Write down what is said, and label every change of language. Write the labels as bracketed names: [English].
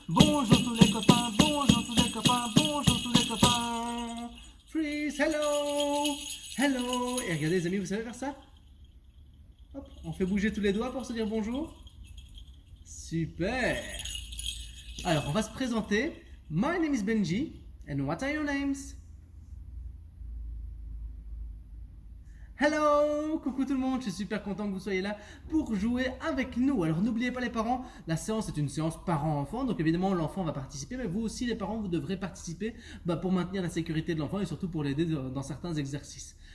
[French] Bonjour tous les copains, bonjour tous les copains, bonjour tous les copains. [English] Freeze, hello, hello. [French] Et regardez les amis, vous savez faire ça? Hop, on fait bouger tous les doigts pour se dire bonjour. Super. Alors, on va se présenter. [English] My name is Benji, and what are your names? [French] Hello, coucou tout le monde, je suis super content que vous soyez là pour jouer avec nous. Alors n'oubliez pas les parents, la séance est une séance parent-enfant, donc évidemment l'enfant va participer, mais vous aussi les parents, vous devrez participer pour maintenir la sécurité de l'enfant et surtout pour l'aider dans certains exercices.